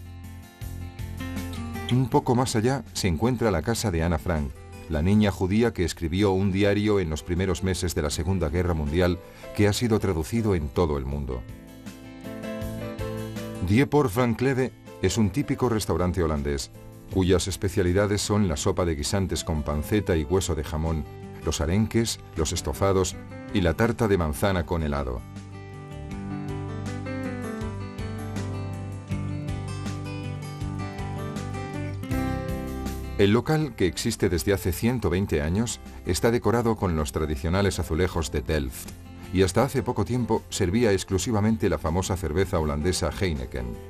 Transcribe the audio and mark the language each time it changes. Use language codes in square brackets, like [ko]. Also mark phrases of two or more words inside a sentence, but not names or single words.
[es] Un poco más allá se encuentra la casa de Anna Frank, la niña judía que escribió un diario en los primeros meses de la Segunda Guerra Mundial que ha sido traducido en todo el mundo. Dieper van Cleve es un típico restaurante holandés, cuyas especialidades son la sopa de guisantes con panceta y hueso de jamón, los arenques, los estofados y la tarta de manzana con helado. El local, que existe desde hace 120 años, está decorado con los tradicionales azulejos de Delft y hasta hace poco tiempo servía exclusivamente la famosa cerveza holandesa Heineken.